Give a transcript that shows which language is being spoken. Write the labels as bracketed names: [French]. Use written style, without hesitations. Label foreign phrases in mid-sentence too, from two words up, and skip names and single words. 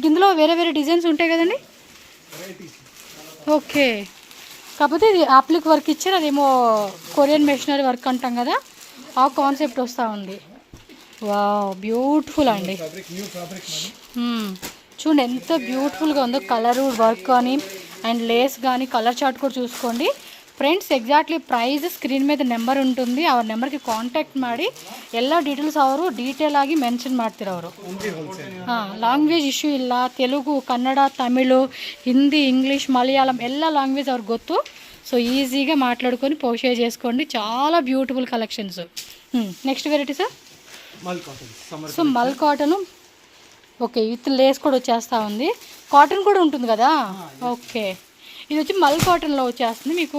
[Telugu] ఇందులో వేరే వేరే డిజైన్స్ ఉంటాయి కదండి. ఓకే కాకపోతే ఇది [English] applique work [Telugu] ఇచ్చారు. అదేమో [English] Korean machinery work [Telugu] అంటాం కదా ఆ కాన్సెప్ట్ వస్తూ ఉంది. వావ్ బ్యూటిఫుల్ అండి. చూడండి ఎంత బ్యూటిఫుల్గా ఉందో. కలరు వర్క్ కానీ అండ్ లేస్ కానీ [English] colour chart [Telugu] కూడా చూసుకోండి ಫ್ರೆಂಡ್ಸ್. [English] exactly price screen [Kannada] ಮೇಲೆ ನಂಬರ್ [Telugu] ఉంటుంది. [Kannada] ಅವ್ರ ನಂಬರ್ಗೆ ಕಾಂಟ್ಯಾಕ್ಟ್ ಮಾಡಿ ಎಲ್ಲ ಡೀಟೇಲ್ಸ್ ಅವರು ಡೀಟೇಲ್ ಆಗಿ ಮೆನ್ಷನ್ ಮಾಡ್ತಾರೆ ಅವರು. [English] language issue [Kannada] ಇಲ್ಲ. ತೆಲುಗು, ಕನ್ನಡ, ತಮಿಳು, ಹಿಂದಿ, ఇంగ్లీష్, మలయాళం ಎಲ್ಲ లాంగ్వేజ్ ಅವ್ರಿಗೆ ಗೊತ್ತು. [Telugu] సో ఈజీగా మాట్లాడుకొని పోషే చేసుకోండి. చాలా బ్యూటిఫుల్ కలెక్షన్స్. [English] next variety [Telugu] సార్ సో [English] mul cotton. [Telugu] ఓకే విత్ లేస్ కూడా వచ్చేస్తూ ఉంది. కాటన్ కూడా ఉంటుంది కదా. ఓకే ఇది వచ్చి మల్ కాటన్లో వచ్చేస్తుంది మీకు.